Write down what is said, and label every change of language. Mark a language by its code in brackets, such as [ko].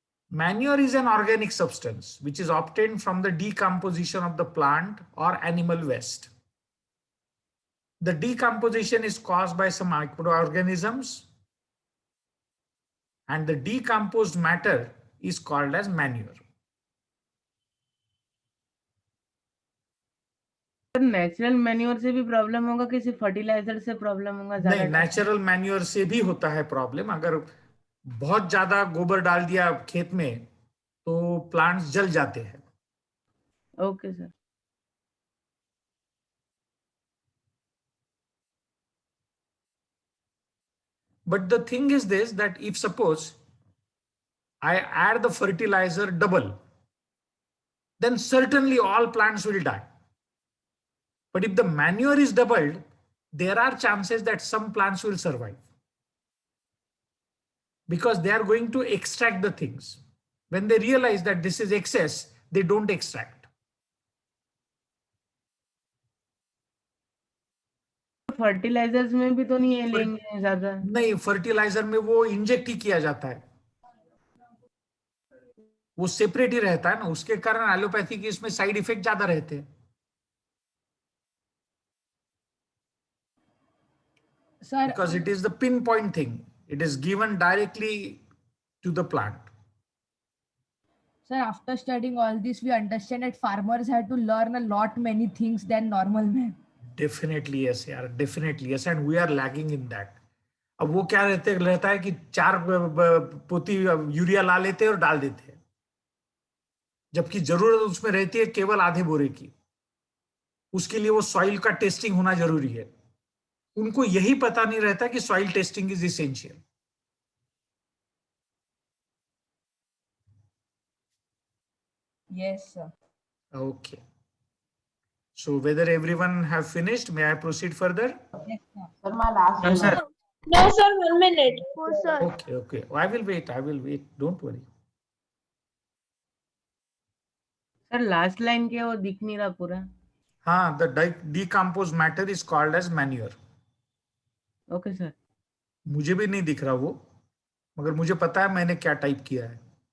[en] Manure is an organic substance which is obtained from the decomposition of the plant or animal waste. The decomposition is caused by some microorganisms, and the decomposed matter is called as manure. [hi] Natural manure से भी problem होगा कि सिर्फ fertiliser से problem होगा? नहीं, ज्यादा natural manure से भी होता है प्रॉब्लम। अगर बहुत ज्यादा गोबर डाल दिया खेत में तो प्लांट्स जल जाते हैं। Okay sir. [en] But the thing is this, that if suppose I add the fertilizer double, then certainly all plants will die. But if the manure is doubled, there are chances that some plants will survive, because they are going to extract the things. When they realize that this is excess, they don't extract. [hi] Fertilisers में भी तो नहीं है लेंगे ज्यादा? नहीं, fertiliser में वो इंजेक्ट ही किया जाता है, वो सेपरेट ही रहता है ना, उसके कारण एलोपैथी की इसमें साइड इफेक्ट ज्यादा रहते हैं। Sir [en] Because it is the pinpoint thing, it is given directly to the plant. Sir, after studying all this, we understand that farmers have to learn a lot many things than normal men. Definitely yes यार, definitely yes, and we are lagging in that. [hi] अब वो क्या रहता है कि 4 पोती urea ला लेते हैं और डाल देते हैं, जबकि जरूरत उसमें रहती है केवल आधे बोरे की। उसके लिए वो सॉइल का टेस्टिंग होना जरूरी है। उनको यही पता नहीं रहता कि soil testing is essential. [en] Yes, sir. Okay. So whether everyone have finished, may I proceed further? Yes, sir. No, sir. No, sir, 1 minute. Oh, sir. Okay. I will wait. Don't worry. [hi] Sir last line क्या है, वो दिख नहीं रहा पूरा? [en] हाँ, the decomposed matter is called as manure. [hi] Okay sir. मुझे भी नहीं दिख रहा वो, मगर मुझे पता है मैंने क्या टाइप किया है।